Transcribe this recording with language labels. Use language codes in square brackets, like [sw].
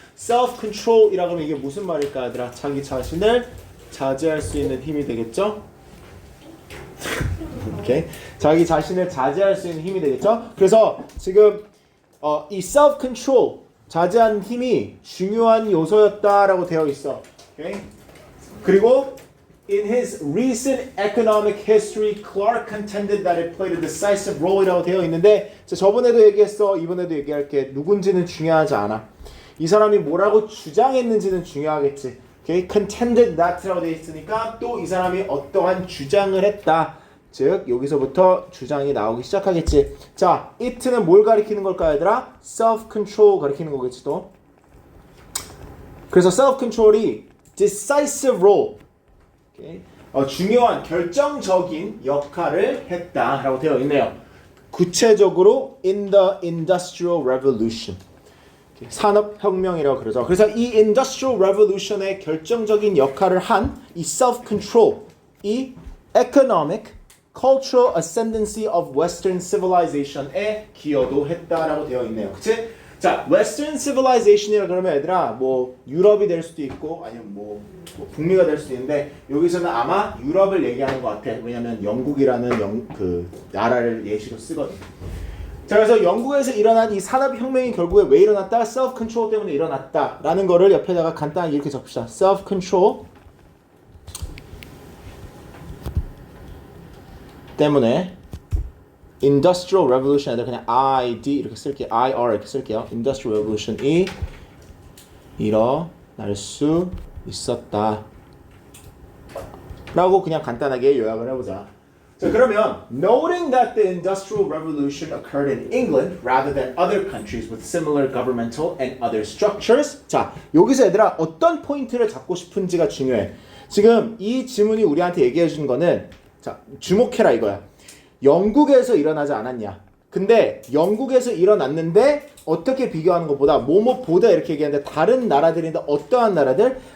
[ko] self-control이라고 하면 이게 무슨 말일까 얘들아? 자기 자신을 자제할 수 있는 힘이 되겠죠? 오케이. 자기 자신을 자제할 수 있는 힘이 되겠죠? 그래서 지금 이 self-control 자제한 힘이 중요한 요소였다라고 되어 있어. 오케이? [en] 그리고 in his recent economic history, Clark contended that it played a decisive role [ko] 이라고 되어 있는데 저번에도 얘기했어. 이번에도 얘기할게. 누군지는 중요하지 않아. 이 사람이 뭐라고 주장했는지는 중요하겠지. 오케이? contended that라고 되어 있으니까 또 이 사람이 어떠한 주장을 했다. 즉 여기서부터 주장이 나오기 시작하겠지. 자, it는 뭘 가리키는 걸까 얘들아? self-control 가리키는 거겠지 또. 그래서 [en] self-control이 decisive role, okay? [ko] 중요한 결정적인 역할을 했다라고 되어 있네요. 구체적으로 [en] in the industrial revolution, okay? [ko] 산업혁명이라고 그러죠. 그래서 이 industrial revolution의 결정적인 역할을 한 이 self-control, 이 [en] economic cultural ascendancy of Western civilization [ko] 에 기여도 했다라고 되어 있네요. 그치? 자, Western civilization이라 그러면 얘들아 뭐 유럽이 될 수도 있고 아니면 뭐 북미가 될 수도 있는데 여기서는 아마 유럽을 얘기하는 것 같아. 왜냐면 영국이라는 그 나라를 예시로 쓰거든. 자, 그래서 영국에서 일어난 이 산업혁명이 결국에 왜 일어났다? self-control 때문에 일어났다라는 거를 옆에다가 간단하게 이렇게 적읍시다. self-control 때문에 Industrial Revolution 애들 그냥 ID 이렇게 쓸게요. IR 이렇게 쓸게요. Industrial Revolution이 일어날 수 있었다 라고 그냥 간단하게 요약을 해보자. 자, 그러면 [en] Noting that the Industrial Revolution occurred in England rather than other countries with similar governmental and other structures. [ko] 자, 여기서 얘들아 어떤 포인트를 잡고 싶은지가 중요해. 지금 이 지문이 우리한테 얘기해 주는 거는 자, 주목해라 이거야. 영국에서 일어나지 않았냐. 근데 영국에서 일어났는데 어떻게 비교하는 것보다 뭐뭐보다 이렇게 얘기하는데 다른 나라들인데 어떠한 나라들?